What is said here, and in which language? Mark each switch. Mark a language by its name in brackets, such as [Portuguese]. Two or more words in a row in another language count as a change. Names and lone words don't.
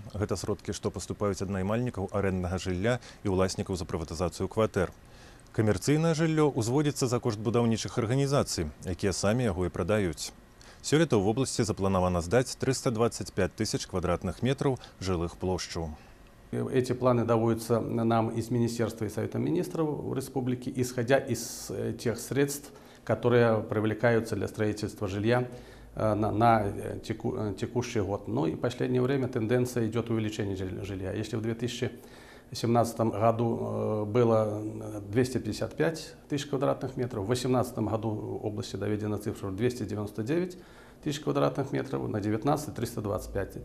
[Belarusian] Гэта сродкі, што паступаюць ад наймальнікаў арэнднага жылля і ўласнікаў за прыватызацыю кватэр. Камерцыйнае жыллё ўзводзіцца за кошт будаўнічых арганізацый, якія самі яго і прадаюць. Сёлета ў вобласці запланавана здаць 325 тысяч квадратных метраў жылых плошчаў. [Russian] Эти планы доводятся нам из Министерства и Совета Министров Республики, исходя из тех средств, которые привлекаются для строительства жилья на текущий год. Ну и в последнее время тенденция идет увеличение жилья. Если в 2017 году было 255 тысяч квадратных метров, в 2018 году в области доведена цифра 299 тысяч квадратных метров, на 2019 325.